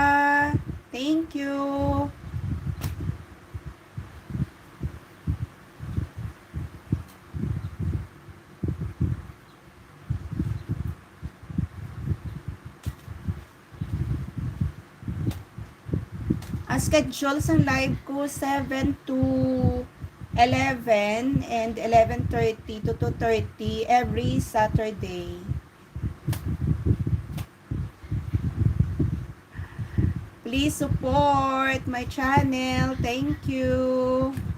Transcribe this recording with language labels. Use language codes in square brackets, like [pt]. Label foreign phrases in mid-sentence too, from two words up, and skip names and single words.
[en] Thank you. [tl] Ang schedule sa live ko [en] 7 to 11 and 11:30 to 2:30 every Saturday. Please support my channel. Thank you.